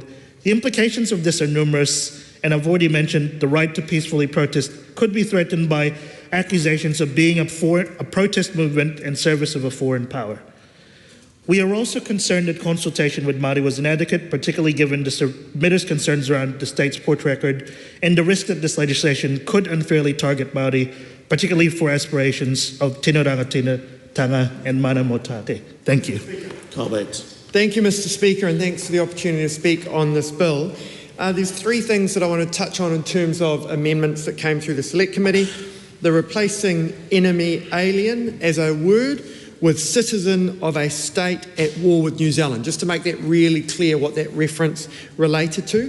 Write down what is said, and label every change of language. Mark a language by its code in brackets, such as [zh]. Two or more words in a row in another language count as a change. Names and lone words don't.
[en] The implications of this are numerous, and I've already mentioned the right to peacefully protest could be threatened by accusations of being a protest movement in service of a foreign power. We are also concerned that consultation with Māori was inadequate, particularly given the submitters' concerns around the state's port record and the risk that this legislation could unfairly target Māori, particularly for aspirations of [mi] tino rangatira [en] and [mi] mana motate. [en] Thank you. Thank you, Mr. Speaker, and thanks for the opportunity to speak on this bill. There's three things that I want to touch on in terms of amendments that came through the Select Committee. The replacing enemy alien as a word with citizen of a state at war with New Zealand, just to make that really clear what that reference related to.